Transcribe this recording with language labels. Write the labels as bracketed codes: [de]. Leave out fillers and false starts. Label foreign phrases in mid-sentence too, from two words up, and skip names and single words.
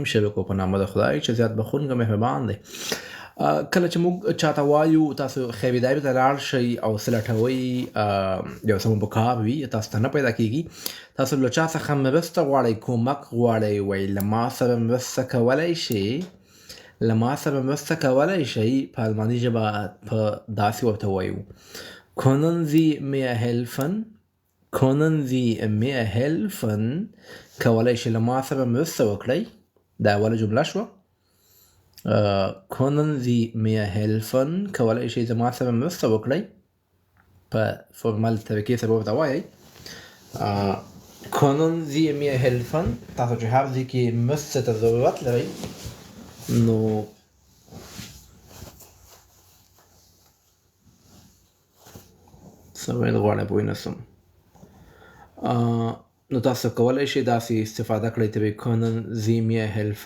[ps] شروع کړو په نامه د خدای چې زیات بخښونکی مهربان دی. کله چې موږ چاته وایو تاسو خریداري ته لاړ شئ او څه لټوئ، یو څه مو په کار وي، تاسو ته نه پیدا کېږي، تاسو له چا څخه مرسته غواړئ، کومک غواړئ، وایي له ما سره مرسته کولی شئ. په الماني ژبه په داسې ورته وایو: [de] Können Sie mir helfen؟ [ps] کولی شئ له ما سره مرسته وکړئ. دا اوله جمله شوه. [de] Können Sie mir helfen؟ [ps] کولی شئ زما سره مرسته وکړئ. په فورمل طریقې سره ورته وایئ. [de] Können Sie mir helfen؟ [ps] تاسو چې هر ځای کې مرستې ته ضرورت لرئ، نو څه ویل غواړئ پوه نه شوم. نو تاسو کولی شئ داسې استفاده کړئ ترې [de] Können Sie mir helfen؟